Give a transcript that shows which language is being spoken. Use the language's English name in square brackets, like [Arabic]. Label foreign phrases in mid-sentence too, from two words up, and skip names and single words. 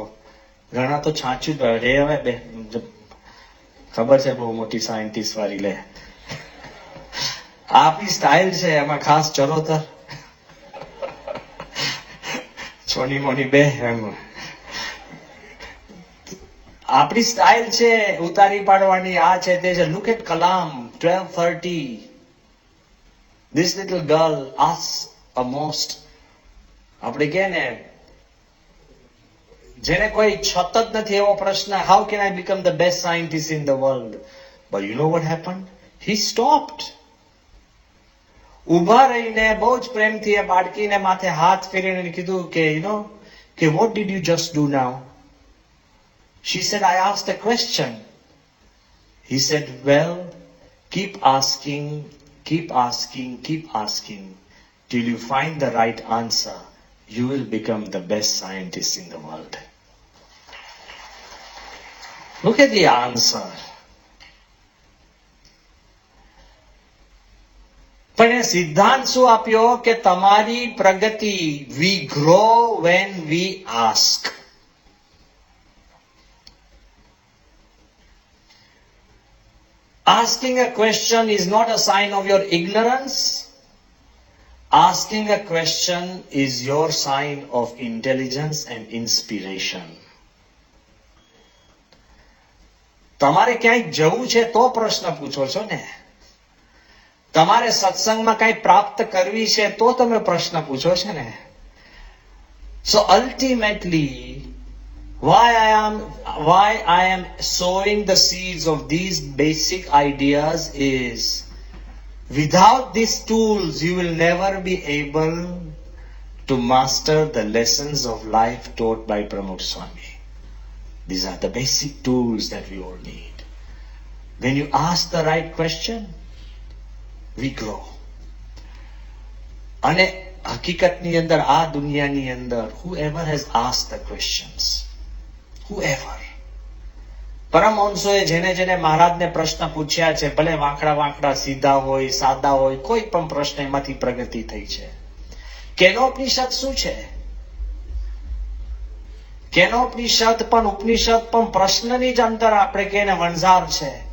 [Gujarati] ઘણા તો છાંચ્યું રે, હવે ખબર છે બહુ મોટી સાયન્ટિસ્ટ વાળી લે, આપણી સ્ટાઇલ છે એમાં ખાસ ચરોતર છોની મોની બે, એમ આપણી સ્ટાઇલ છે ઉતારી પાડવાની, આ છે તે છે. [English] Look at Kalam, 12:30. This little girl asks a most, [Gujarati] આપણે કહે ને જેને કોઈ છત જ નથી એવો પ્રશ્ન, [English] how can I become the best scientist in the world? But you know what happened? He stopped. [Gujarati] ઉભા રહીને બહુ જ પ્રેમથી એ બાળકીને માથે હાથ ફેરીને કીધું કે કે [English] what did you just do now? She said, I asked a question. He said, well, keep asking till you find the right answer. You will become the best scientist in the world. Look at the answer. [Gujarati] પણ એ સિદ્ધાંત શું આપ્યો કે તમારી પ્રગતિ, [English] we grow when we ask. Asking a question is not a sign of your ignorance. Asking a question is your sign of intelligence and inspiration. [Gujarati] તમારે ક્યાંય જવું છે તો પ્રશ્ન પૂછો છો ને. તમારે સત્સંગમાં કઈ પ્રાપ્ત કરવી છે તો તમે પ્રશ્ન પૂછો છો ને. [English] So ultimately, why I am sowing the seeds of these basic ideas is, without these tools, you will never be able to master the lessons of life taught by Pramod Swami. These are the basic tools that we all need. When you ask the right question, we grow. [Gujarati] અને હકીકતની અંદર આ દુનિયાની અંદર [English] whoever has asked the questions, whoever, [Gujarati] પરમહંસોએ જેને જેને મહારાજને પ્રશ્ન પૂછ્યા છે, ભલે વાંકડા સીધા હોય, સાદા હોય, કોઈ પણ પ્રશ્ન એમાંથી પ્રગતિ થઈ છે. કેનોપનિષદ શું છે? કેનોપનિષદ પણ ઉપનિષદ પણ પ્રશ્નની જ અંદર આપણે કહીએ ને વણઝાર છે.